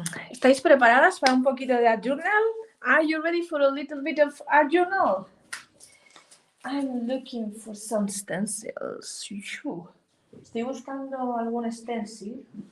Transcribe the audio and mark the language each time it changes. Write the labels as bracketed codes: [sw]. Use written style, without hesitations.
[es] ¿Estáis preparadas para un poquito de art journal? [en] Are you ready for a little bit of art journal? I'm looking for some stencils. [es] Estoy buscando algún stencil.